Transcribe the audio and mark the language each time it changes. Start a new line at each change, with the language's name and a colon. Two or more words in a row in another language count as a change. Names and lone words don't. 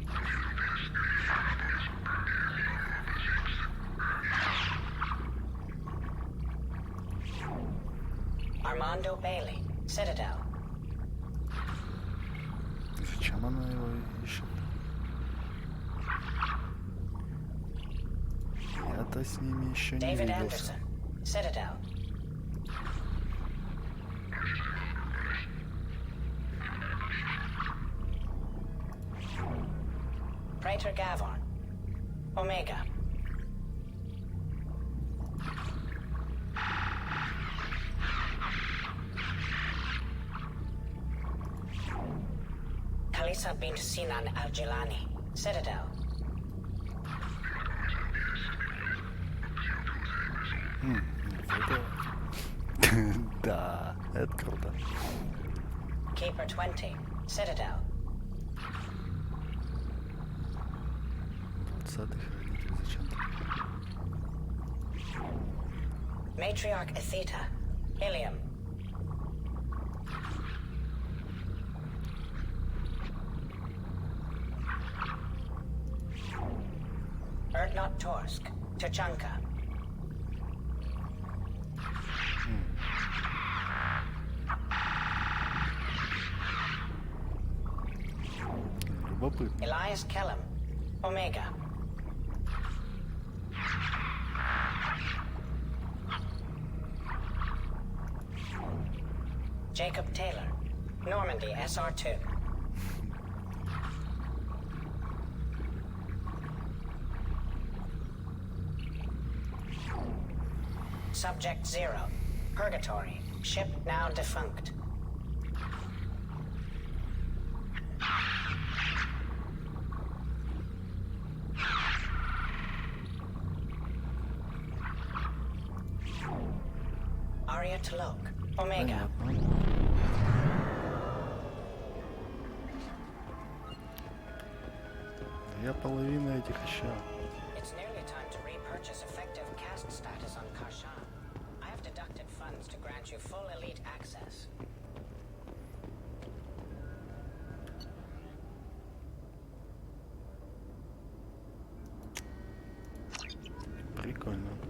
English: Armando Bailey, Citadel.
Russian: Зачем она его ищет? Я-то с ними еще не
English: David
Russian: виделся.
English: Anderson, Citadel. Praetor Gavon, Omega. Kalisa bint Sinan Al-Jilani, Citadel.
Russian: Это... Да, это круто.
English: Keeper 20, Citadel.
Russian: 20-й хранитель зачем-то.
English: Matriarch Atheta, Ilium. Erdnot Torsk, Tuchanka.
Russian: Любопытно.
English: Elias Kellum, Omega. Jacob Taylor, Normandy SR2. Subject 0, Purgatory, ship now defunct. Aria Tlok, Omega.
Russian: Я половину этих ищу.
English: It's nearly time to repurchase effective caste status on Karshan. I have deducted funds to grant you full elite access.
Russian: Прикольно.